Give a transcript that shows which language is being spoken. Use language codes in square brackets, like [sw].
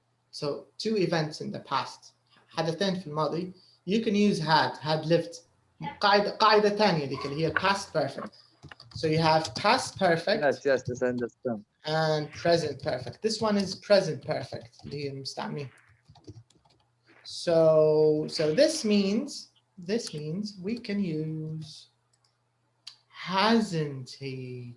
[en] So two events in the past. حدثين في الماضي. You can use had lived. [ar] قاعدة تانية ديك اللي هي past perfect. [en] So you have past perfect. Yes, I understand. And present perfect. This one is present perfect. [ar] اللي هي المستعملين. [en] So this means we can use hasn't he?